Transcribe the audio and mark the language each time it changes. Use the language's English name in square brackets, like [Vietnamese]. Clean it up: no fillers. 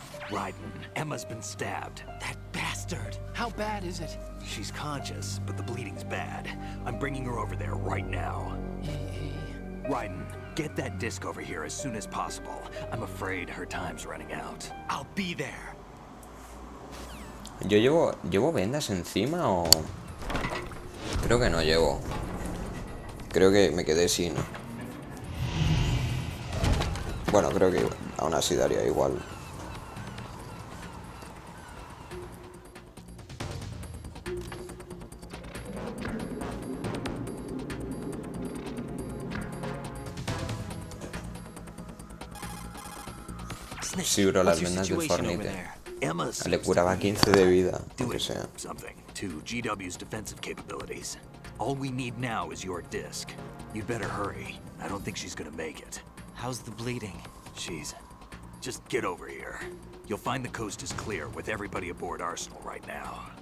[English] Raiden, Emma's been stabbed. That bastard! How bad is it? She's conscious, but the bleeding's bad. I'm bringing her over there right now. Raiden, get that disc over here as soon as possible. I'm afraid her time's running out. I'll be there. [Spanish] ¿Yo llevo vendas encima o...? Creo que no llevo. Creo que me quedé sin. Bueno, creo que aún así daría igual. Sí, bro, las vendas de Fornite. Le curaba 15 de vida, aunque sea. [English] Something to GW's defensive capabilities. All we need now is your disc. You'd better hurry. I don't think she's gonna make it. How's the bleeding? She's... Just get over here. You'll find the coast is clear with everybody aboard Arsenal right now.